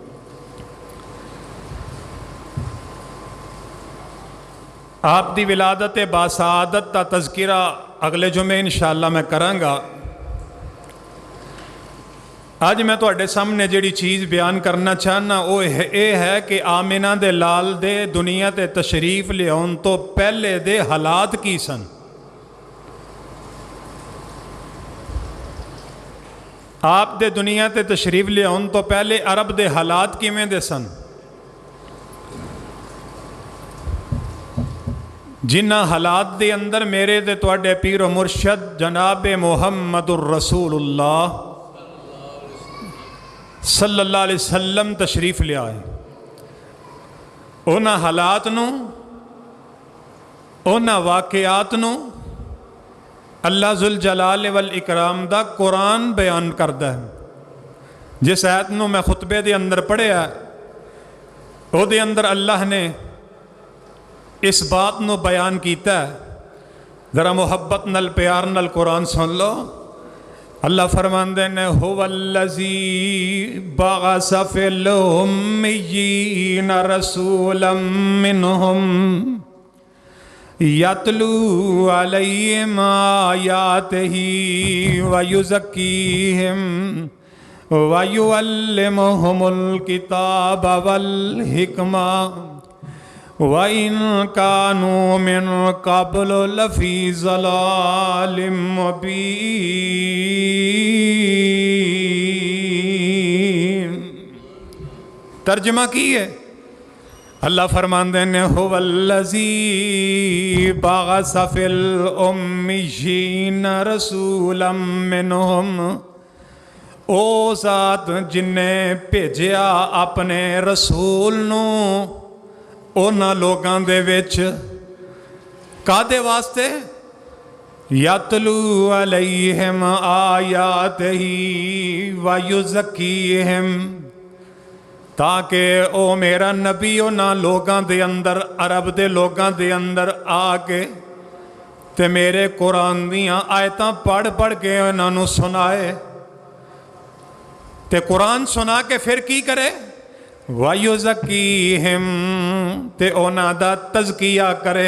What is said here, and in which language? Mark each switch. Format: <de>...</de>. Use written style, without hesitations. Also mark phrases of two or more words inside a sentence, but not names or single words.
<pa>آپ دی ولادت باسعادت کا تذکرہ اگلے جمعے ان شاء اللہ میں کراں گا. اج میں تہاڈے سامنے جہڑی چیز بیان کرنا چاہنا وہ یہ ہے کہ آمنہ دے لال دے دنیا تے تشریف لیاون توں پہلے دے حالات کی سن. آپ دے دنیا تے تشریف لیاون توں پہلے عرب دے حالات کویں دے سن. جنہاں حالات دے اندر میرے تے تہاڈے پیر مرشد جناب محمد رسول اللہ صلی اللہ علیہ وسلم تشریف لے آئے. انہاں حالات نوں، انہاں واقعات نوں اللہ ذوالجلال والاکرام دا قرآن بیان کردا ہے. جس آیت نوں میں خطبے دے اندر پڑھیا اوہدے اندر اللہ نے اس بات نوں بیان کیا ہے. ذرا محبت نال پیار نال قرآن سن لو. اللہ فرماندے نے</pa> <ar>هو الذي بعث في الأميين رسولا منهم يتلو عليهم آياته ويزكيهم ويعلمهم الكتاب والحكمة وإن كانوا من قبل لفي ضلال مبين.</ar> <pa>ترجمہ کی ہے، اللہ فرماندے نے</pa> <ar>هو الذي بعث في الأميين رسولا منهم,</ar> <pa>ओ ذات جنہیں بھیجیا اپنے رسول نوں انہاں لوگاں دے وچ کاہدے واسطے,</pa> <ar>يتلو عليهم آياته ويزكيهم,</ar> <pa>تاکہ او میرا نبی انہاں لوگاں دے اندر عرب دے لوگاں دے اندر آکے تے میرے قرآن دیاں آیتاں پڑھ پڑھ کے انہاں نوں سنائے. تے قرآن سنا کے فیر کی کرے، ویزکیہم، تے انہاں دا تزکیہ کرے.</pa>